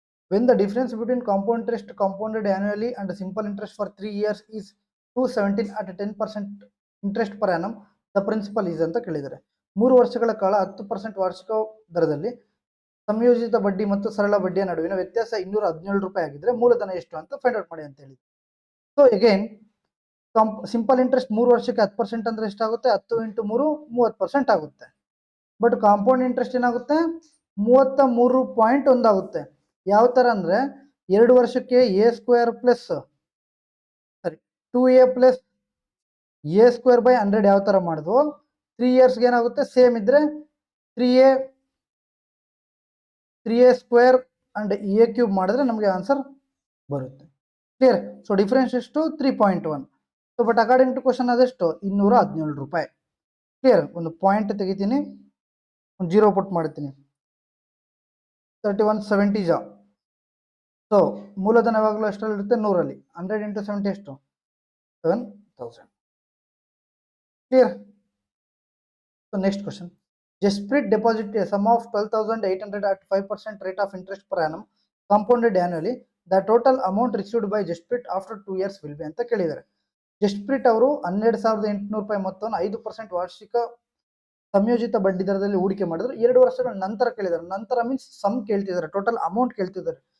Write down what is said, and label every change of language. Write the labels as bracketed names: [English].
[English] When the difference between compound interest compounded annually and simple interest for 3 years is 217 at 10% interest per annum, the principal is [Kannada] ಅಂತ ಕೇಳಿದ್ದಾರೆ. 3 ವರ್ಷಗಳ ಕಾಲ 10% ವಾರ್ಷಿಕ ದರದಲ್ಲಿ ಸಂಯೋಜಿತ ಬಡ್ಡಿ ಮತ್ತು ಸರಳ ಬಡ್ಡಿಯ ನಡುವಿನ ವ್ಯತ್ಯಾಸ 217 ರೂಪಾಯಿ ಆಗಿದ್ರೆ ಮೂಲಧನ ಎಷ್ಟು ಅಂತ ಫೈಂಡ್ ಔಟ್ ಮಾಡಿ ಅಂತ ಹೇಳಿ. ಸೊ ಅಗೈನ್ ಸಿಂಪಲ್ ಇಂಟ್ರೆಸ್ಟ್ 3 ವರ್ಷಕ್ಕೆ 10% ಅಂದ್ರೆ ಎಷ್ಟಾಗುತ್ತೆ 10 ಇಂಟು 3 30% ಆಗುತ್ತೆ. ಬಟ್ ಕಾಂಪೌಂಡ್ ಇಂಟ್ರೆಸ್ಟ್ ಏನಾಗುತ್ತೆ 33.1 ಆಗುತ್ತೆ. ಯಾವ ತರ ಅಂದ್ರೆ 2 ವರ್ಷಕ್ಕೆ a square plus 2a plus a square by 100 ಯಾವ ತರ ಮಾಡಿದ್ವು 3 ಇಯರ್ಸ್ಗೆ ಏನಾಗುತ್ತೆ ಸೇಮ್ ಇದ್ರೆ 3a square and a cube ಮಾಡಿದ್ರೆ ನಮಗೆ ಆನ್ಸರ್ ಬರುತ್ತೆ. ಕ್ಲಿಯರ್? ಸೊ ಡಿಫರೆನ್ಸ್ ಎಷ್ಟು 3.1. So but according to question ಅದೆಷ್ಟು 217 ರೂಪಾಯಿ. ಕ್ಲಿಯರ್? ಒಂದು ಪಾಯಿಂಟ್ ತೆಗಿತೀನಿ, ಒಂದು 0 ಪುಟ್ ಮಾಡ್ತೀನಿ. 3170 ಜ. ಸೊ ಮೂಲಧನ ಯಾವಾಗಲೂ ಎಷ್ಟರಲ್ಲಿ ಇರುತ್ತೆ 100 100 ಇಂಟು 70 ಎಷ್ಟು 7000. Clear? [English] So next question, Jaspreet deposited a sum of 12,800 at 5% rate of interest per annum compounded annually. The total amount received by Jaspreet after 2 years will be [Kannada] ಅಂತ ಕೇಳಿದ್ದಾರೆ. ಜಸ್ಪ್ರೀತ್ ಅವರು 12,800 ರೂಪಾಯಿ ಮೊತ್ತವನ್ನು 5% ವಾರ್ಷಿಕ ಸಂಯೋಜಿತ ಬಡ್ಡಿ ದರದಲ್ಲಿ ಹೂಡಿಕೆ ಮಾಡಿದ್ರು. 2 ವರ್ಷಗಳ ನಂತರ ಕೇಳಿದ್ದಾರೆ. ನಂತರ ಮೀನ್ಸ್ ಸಮ್ ಕೇಳ್ತಿದ್ದಾರೆ, ಟೋಟಲ್ ಅಮೌಂಟ್ ಕೇಳ್ತಿದ್ದಾರೆ.